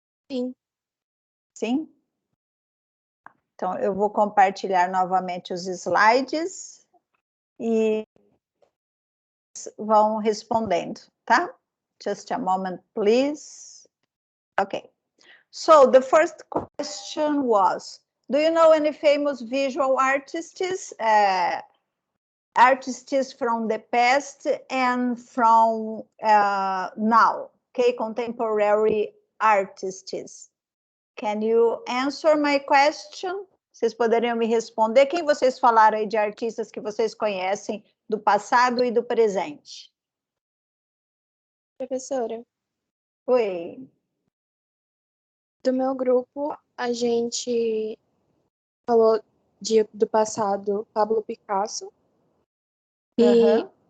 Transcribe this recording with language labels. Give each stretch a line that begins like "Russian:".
Portuguese: Sim. Sim? Então, eu vou compartilhar novamente os slides e vão respondendo, tá?
English: Just a moment, please. Okay. So, the first question was, do you know any famous visual artists, artists from the past and from now, okay, contemporary artists? Can you answer my question?
Portuguese: Vocês poderiam me responder? Quem vocês falaram aí de artistas que vocês conhecem do passado e do presente? Professora, Oi. do meu grupo, a gente falou do passado Pablo Picasso e